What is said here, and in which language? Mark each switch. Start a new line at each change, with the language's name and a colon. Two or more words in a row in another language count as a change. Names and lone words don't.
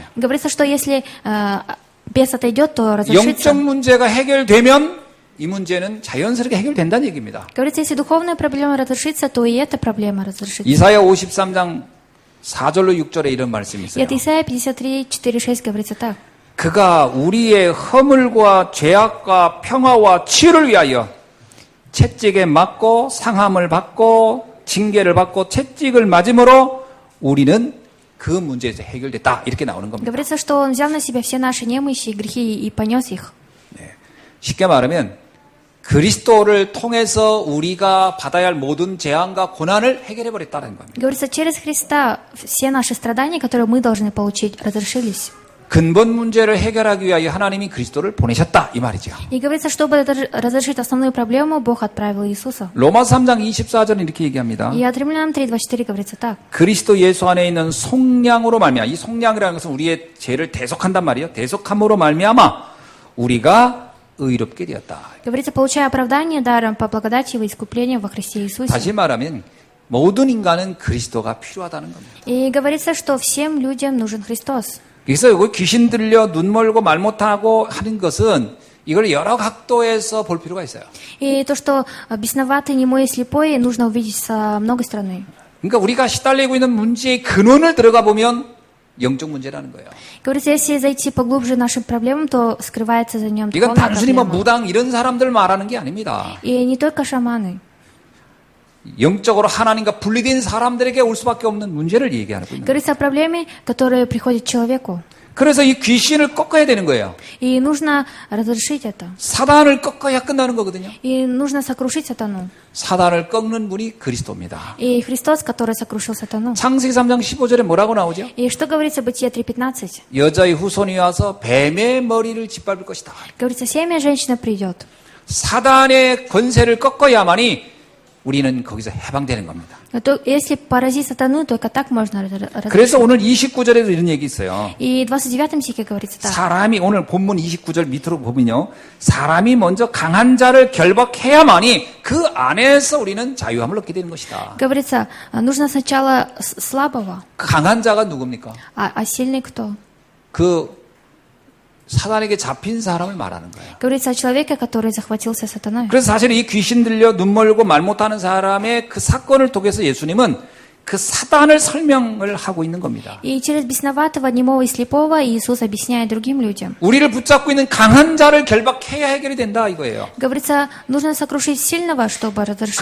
Russian: Говорится, что если бес отойдет, то разрешится.
Korean: 영적 문제가 해결되면 이 문제는 자연스럽게 해결된다는 얘기입니다.
Russian: Говорится, если духовная проблема разрешится, то и эта проблема разрешится.
Korean: 이사야 53장 4절로 6절에 이런 말씀이
Russian: И
Korean: 있어요.
Russian: от Исаия 53, 4, 6 говорится так.
Korean: 그가 우리의 허물과 죄악과 평화와 치유를 위하여 채찍에 맞고 상함을 받고 징계를 받고 채찍을 맞음으로 우리는 그 문제에서 해결됐다. 이렇게 나오는 겁니다.
Russian: Говорится, что он взял на себя все наши немощи и грехи и понес их.
Korean: 쉽게 말하면 그리스도를 통해서 우리가 받아야 할 모든 재앙과 고난을 해결해 버렸다는 겁니다.
Russian: Говорится, через Христа все наши страдания, которые мы должны получить, разрешились.
Korean: 근본 문제를 해결하기 위하여 하나님이 그리스도를 보내셨다 이 말이죠.
Russian: И говорится, чтобы разрешить основную проблему, Бог отправил Иисуса.
Korean: 로마서 3장 24절은 이렇게 얘기합니다.
Russian: И от Римлянам 3:24 говорится так.
Korean: 그리스도 예수 안에 있는 속량으로 말미암아 이 속량이라는 것은 우리의 죄를 대속한단 말이에요. 대속함으로 말미암아 우리가 의롭게 되었다.
Russian: Говорится, получая оправдание даром по благодати его искупления во Христе Иисусе.
Korean: 다시 말하면 모든 인간은 그리스도가 필요하다는 겁니다.
Russian: И говорится, что всем людям нужен Христос.
Korean: 그래서 여기 귀신 들려 눈 멀고 말 못하고 하는 것은 이걸 여러 각도에서 볼 필요가 있어요.
Russian: И то, что бесноватый, немой и слепой, нужно увидеть с многой стороны.
Korean: 그러니까 우리가 시달리고 있는 문제의 근원을 들어가 보면 영적 문제라는 거예요.
Russian: Говорится, если зайти поглубже нашим проблемам, то скрывается за ним
Korean: 이건
Russian: духовная
Korean: 단순히 뭐
Russian: проблема.
Korean: 무당 이런 사람들 말하는 게 아닙니다.
Russian: И не только шаманы.
Korean: 영적으로 하나님과 분리된 사람들에게 올 수밖에 없는 문제를 얘기하고 있는 거예요.
Russian: Говорится о проблеме, которая приходит к человеку.
Korean: 그래서 이 귀신을 꺾어야 되는 거예요.
Russian: И нужно разрешить это.
Korean: 사단을 꺾어야 끝나는 거거든요.
Russian: И нужно сокрушить сатану.
Korean: 사단을 꺾는 분이 그리스도입니다.
Russian: И Христос, который сокрушил сатану.
Korean: 창세기 3장 15절에 뭐라고 나오죠?
Russian: И что говорится в Бытие 3:15?
Korean: 여자의 후손이 와서 뱀의 머리를 짓밟을 것이다.
Russian: Говорится, семя женщина придет.
Korean: 사단의 권세를 꺾어야만이 우리는 거기서 해방되는 겁니다.
Russian: То, если поразить сатану, только так можно разрешить.
Korean: 그래서 오늘 29절에도 이런 얘기 있어요.
Russian: И в 29 стихе говорится так.
Korean: 사람이 오늘 본문 29절 밑으로 보면요. 사람이 먼저 강한 자를 결박해야만이 그 안에서 우리는 자유함을 얻게 되는 것이다.
Russian: Говорится, нужно сначала слабого,
Korean: 강한 자가 누굽니까?
Russian: а сильный кто?
Korean: 그 사단에게 잡힌 사람을 말하는 거예요.
Russian: Говорится о человеке, который захватился сатаной.
Korean: 그래서 사실 이 귀신 들려 눈 멀고 말 못하는 사람의 그 사건을 통해서 예수님은 그 사단을 설명을 하고 있는 겁니다.
Russian: И через бесноватого, немого и слепого Иисус объясняет другим людям.
Korean: 우리를 붙잡고 있는 강한 자를 결박해야 해결이 된다 이거예요.
Russian: Говорится, нужно сокрушить сильного, чтобы разрешить.